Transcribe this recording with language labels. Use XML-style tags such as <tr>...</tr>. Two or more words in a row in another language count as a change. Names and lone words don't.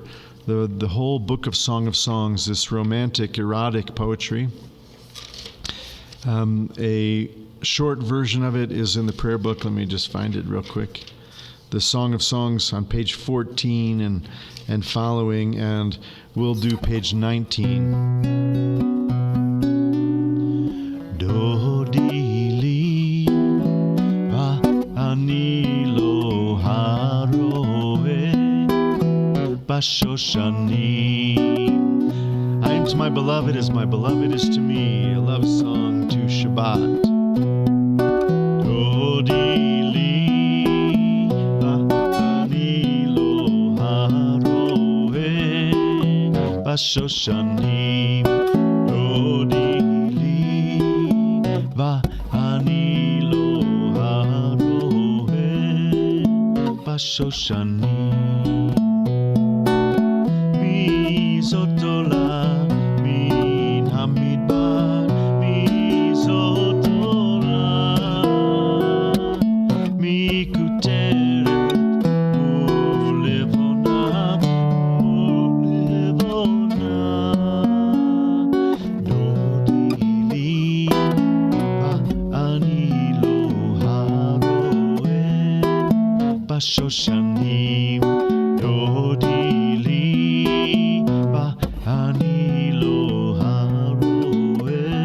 <en>The whole book of Song of Songs, this romantic, erotic poetry. A short version of it is in the prayer book. Let me just find it real quick. The Song of Songs on page 14 and following, and we'll do page 19.</en> <he>דודי לי אני לו הרועה בשושנים.</he> <en>I am to my beloved as my beloved is to me. A love song to Shabbat.</en> <he>שושנים דודי לי ואני לו הרועה בשושנים מי זאת עולה מן המדבר מי זאת עולה מי קוטרת ולבונה שושנים דודי לי ואני לו הרועה</he>